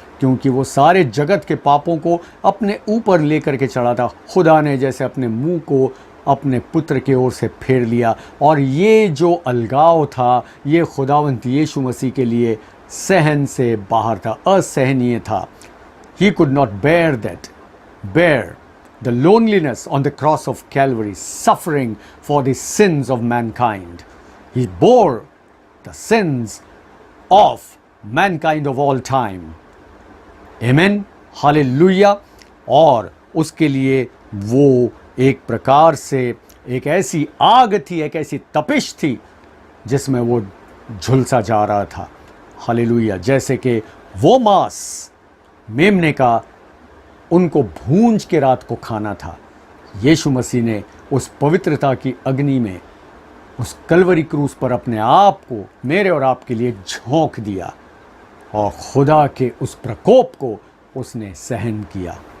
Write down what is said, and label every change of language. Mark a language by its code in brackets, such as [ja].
[hi] क्योंकि वो सारे जगत के पापों को अपने ऊपर लेकर के चढ़ा था। खुदा ने जैसे अपने मुंह को अपने पुत्र की ओर से फेर लिया, और ये जो अलगाव था, ये खुदावंत यीशु मसीह के लिए सहन से बाहर था, असहनीय था। [en] He could not bear the loneliness on the cross of Calvary, suffering for the sins of mankind. He bore the sins of mankind of all time. Amen. [hi] Hallelujah. और उसके लिए वो एक प्रकार से एक ऐसी आग थी, एक ऐसी तपिश थी जिसमें वो झुलसा जा रहा था। हालेलुया। जैसे कि वो मांस मेमने का उनको भूंज के रात को खाना था, यीशु मसीह ने उस पवित्रता की अग्नि में उस कलवरी क्रूस पर अपने आप को मेरे और आपके लिए झोंक दिया और खुदा के उस प्रकोप को उसने सहन किया।